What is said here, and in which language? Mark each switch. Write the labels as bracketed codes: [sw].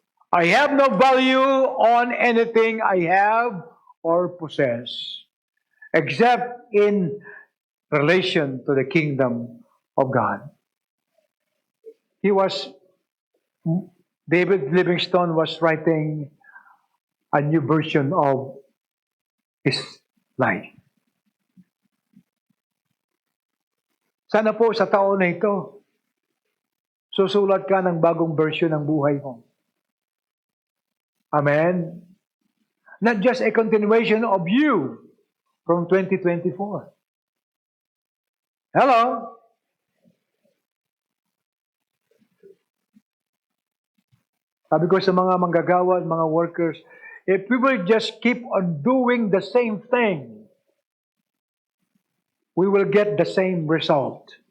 [en] I have no value on anything I have or possess except in relation to the kingdom of God. David Livingstone was writing a new version of his life. [tl] Sana po sa taon na ito, susulat ka ng bagong version ng buhay mo. [en] Amen? Not just a continuation of you from 2024. Hello? [tl] Sabi ko sa mga manggagawa, mga workers, [en] if we will just keep on doing the same thing, we will get the same result.